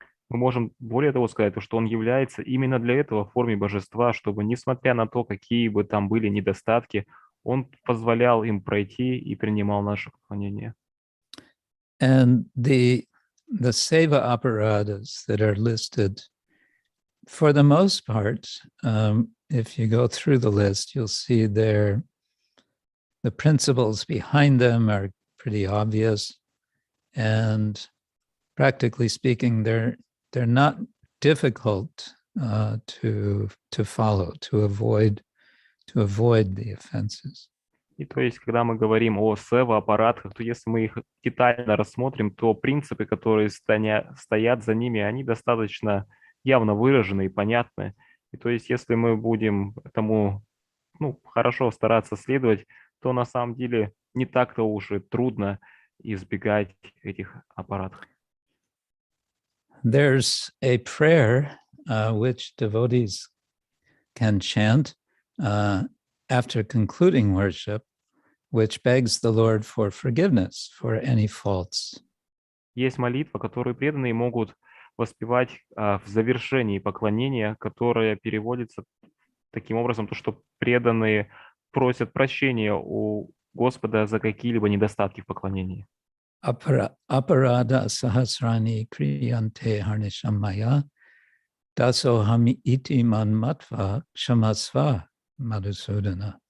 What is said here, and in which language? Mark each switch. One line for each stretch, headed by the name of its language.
Russian: Мы можем более того сказать, что он является именно для этого в форме божества, чтобы, несмотря на то, какие бы там были недостатки, он позволял им пройти и принимал наше поклонение.
English: And the seva aparadas that are listed, for the most part, if you go through the list, you'll see the principles behind them are pretty obvious. And practically speaking, they're not difficult to follow, to avoid the offenses.
Russian: И то есть, когда мы говорим о сева-аппаратах, то если мы их детально рассмотрим, то принципы, которые стоят за ними, они достаточно явно выражены и понятны. И то есть, если мы будем этому хорошо стараться следовать, то на самом деле не так-то уж и трудно избегать этих аппаратов.
English: There's a prayer which devotees can chant after concluding worship, which begs the Lord for forgiveness for any faults.
Russian: Есть молитва, которую преданные могут воспевать в завершении поклонения, которая переводится таким образом, то, что преданные просят прощения у Господа за какие-либо недостатки в поклонении.
Sanskrit: Aparada sahasrani kriyante harnishamaya dasoham iti manmatva kshamasva Madhusudana.